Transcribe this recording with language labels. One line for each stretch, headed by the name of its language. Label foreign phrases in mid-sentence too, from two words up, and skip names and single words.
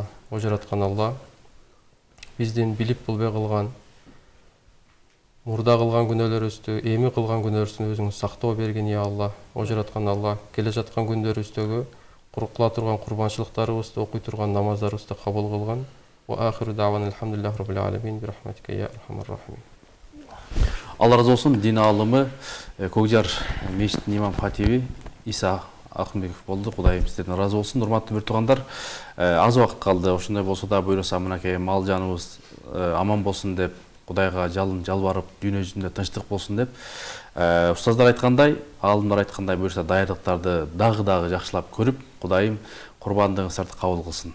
Kyrgyz: Жараткан Алла, биздин билип билбей кылган, мурда кылган күнөөлөрүбүздү, эми кылган күнөөлөрүбүздү өзүң сактоо бергин
Arabic: يا الله.
Kyrgyz: Жараткан Алла, келе жаткан күндөрүбүздөгү кыла турган курбанчылыктарыбызды, окуй турган намаздарыбызды кабыл кылган.
Arabic: وآخر دعوانا الحمد لله رب العالمين برحمتك يا أرحم الراحمين.
Kyrgyz: Алла разы болсун. Дин алымы Көкжар мешитинин имам хатиби Иса Акынбеков болду. Кудайым сиздерден разы болсун. Урматтуу бир туугандар, аз убакыт калды. Ошондой болсо да буйруса мынакей мал жаныбыз аман болсун деп, Кудайга жалбарып, дүйнө жүзүндө тынчтык болсун деп, устаздар айткандай, аалымдар айткандай буйруса даярдыктарды дагы жакшылап көрүп, Кудайым курбандыгыңыздарды кабыл кылсын.